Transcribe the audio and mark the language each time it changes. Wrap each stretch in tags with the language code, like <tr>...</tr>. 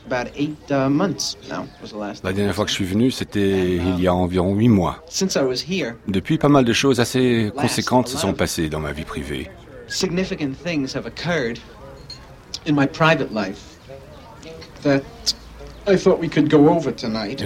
<en>About eight months now was the last.</en> <fr>La dernière fois que je suis venu, c'était il y a environ 8 mois.</fr> <en>Since I was here.</en> <fr>Depuis, pas mal de choses assez conséquentes se sont passées dans ma vie privée.</fr> <en>Significant things have occurred in my private life that I thought we could go over tonight.</en>